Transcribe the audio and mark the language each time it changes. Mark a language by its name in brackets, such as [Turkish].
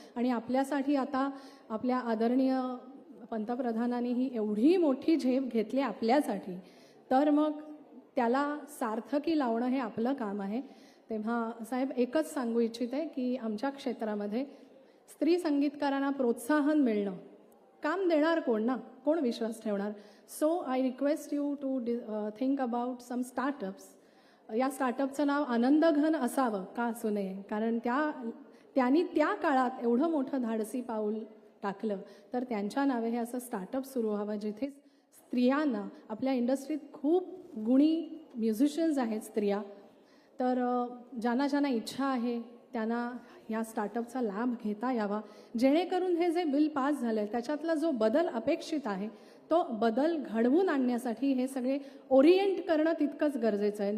[Marathi] आणि आपल्यासाठी आता आपल्या आदरणीय पंतप्रधानांनी ही एवढी मोठी झेप घेतली आपल्यासाठी, तर मग त्याला सार्थकी लावणं हे आपलं काम आहे. तेव्हा साहेब, एकच सांगू इच्छिते की आमच्या क्षेत्रामध्ये स्त्री संगीतकारांना प्रोत्साहन मिळणं, काम देणार कोण ना, कोण विश्वास ठेवणार. [English] So I request you to think about some startups. [Marathi] या स्टार्टअपचं नाव आनंदघन असावं, का असू नये, कारण त्यांनी त्या काळात एवढं मोठं धाडसी पाऊल टाकलं, तर त्यांच्या नावे हे असं स्टार्टअप सुरू व्हावं जिथे स्त्रियांना, आपल्या इंडस्ट्रीत खूप गुणी म्युझिशियन्स आहेत स्त्रिया, तर ज्यांना इच्छा आहे त्यांना ह्या स्टार्टअपचा लाभ घेता यावा, जेणेकरून हे जे बिल पास झालं त्याच्यातला जो बदल अपेक्षित आहे तो बदल घडवून आणण्यासाठी हे सगळे ओरिएंट करणं तितकंच गरजेचं आहे.